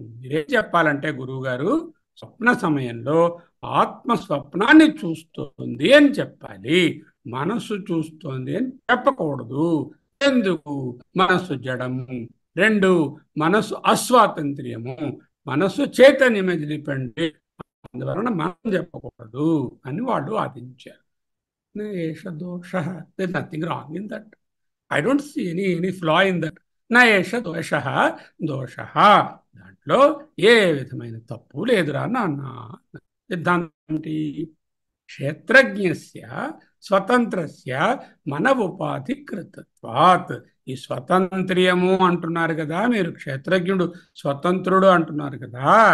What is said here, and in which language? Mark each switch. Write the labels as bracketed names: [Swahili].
[Telugu] మీరేం చెప్పాలంటే గురువు గారు, స్వప్న సమయంలో ఆత్మ స్వప్నాన్ని చూస్తోంది అని చెప్పాలి, మనస్సు చూస్తోంది అని చెప్పకూడదు. ఎందుకు? మనస్సు జడము. రెండు, మనస్సు అస్వాతంత్ర్యము, మనస్సు చైతన్యం మీద డిపెండ్. అందువలన మనం చెప్పకూడదు అని వాళ్ళు వాదించారు. [English] దోష, there's nothing wrong in that. I don't see any flaw in that. [Sanskrit] నయేష దోష, దోష, [Telugu] దాంట్లో ఏ విధమైన తప్పు లేదురా నాన్న. [Sanskrit] సిద్ధాంతం క్షేత్రజ్ఞస్య స్వతంత్రస్య మన ఉపాధి కృతత్వాత్. [Telugu] ఈ స్వతంత్ర్యము అంటున్నారు కదా మీరు, క్షేత్రజ్ఞుడు స్వతంత్రుడు అంటున్నారు కదా.